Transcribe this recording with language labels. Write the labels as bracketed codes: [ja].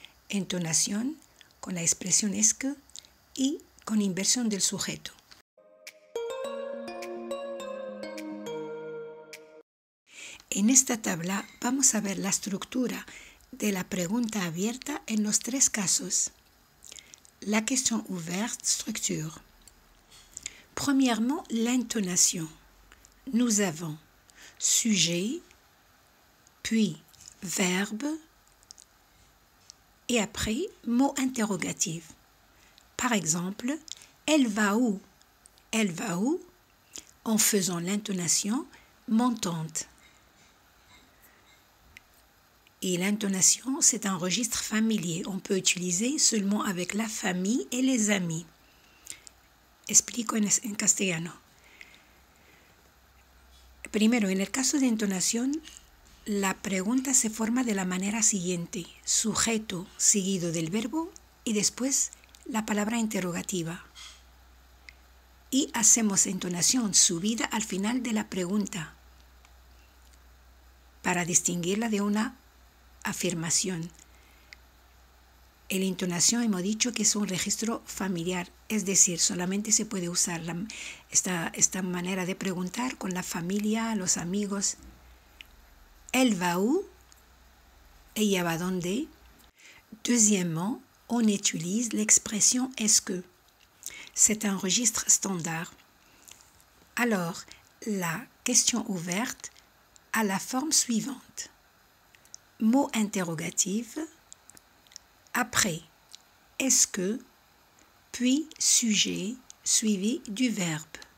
[es] Entonación, con la expresión [fr] est-ce que [es] y con inversión del sujeto. En esta tabla vamos a ver la estructura de la pregunta abierta en los 3 casos. [fr] La question ouverte, structure. Premièrement, l'intonation. Nous avons sujet, puis verbe, et après mot interrogatif. Par exemple, elle va où? Elle va où? En faisant l'intonation montante. Et l'intonation, c'est un registre familier. On peut utiliser seulement avec la famille et les amis. [es] Explico en castellano. Primero, en el caso de entonación, la pregunta se forma de la manera siguiente: sujeto seguido del verbo y después la palabra interrogativa. Y hacemos entonación subida al final de la pregunta para distinguirla de una afirmación. En la entonación hemos dicho que es un registro familiar, es decir, solamente se puede usar esta manera de preguntar con la familia, los amigos. [fr] Elle va où? [es] Ella va dónde? [fr] Deuxièmement, on utilise l'expression est-ce que. C'est un registre standard. Alors, la question ouverte a la forme suivante. Mot interrogatif, après est-ce que, puis sujet suivi du verbe.